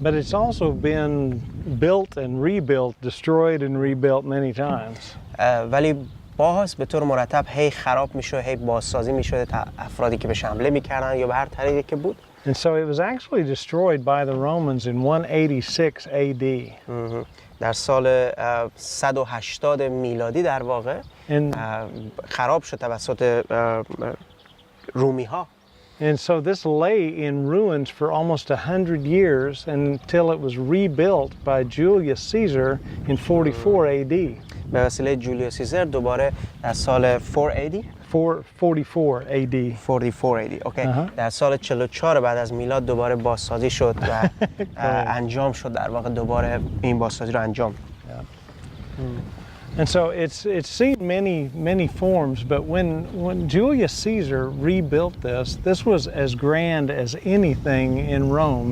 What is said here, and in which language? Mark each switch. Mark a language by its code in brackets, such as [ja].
[en] But it's also been built and rebuilt, destroyed and rebuilt many times. [fa] ولی باز به طور مرتب هی خراب میشه، هی بازسازی میشه تا افرادی که بهش حمله میکردن یا به هر طریقی که بود. [en] And so it was actually destroyed by the Romans in 186 AD. [fa] در سال 180 میلادی در واقع خراب شد توسط رومی ها. [en] And so this lay in ruins for almost 100 years until it was rebuilt by Julius Caesar in 44 AD. [fa] به وسیله جولیوس سیزر دوباره در سال [en] 44 AD. 44 AD. Okay. [fa] در سال 44 بعد از میلاد دوباره بازسازی شد و انجام شد، در واقع دوباره این بازسازی رو انجام. [en] And so it's seen many forms, but when Julius Caesar rebuilt this was as grand as anything in Rome.